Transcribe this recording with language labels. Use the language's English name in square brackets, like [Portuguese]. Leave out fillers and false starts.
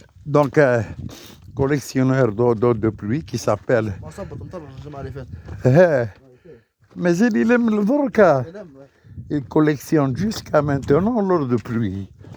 [French] Donc, collectionneur d'eau de pluie qui s'appelle. [Arabic] ما صبت مطر الجمعة اللي فاتت. مازال يلم دركا. [French] Il collectionne jusqu'à maintenant l'eau de pluie.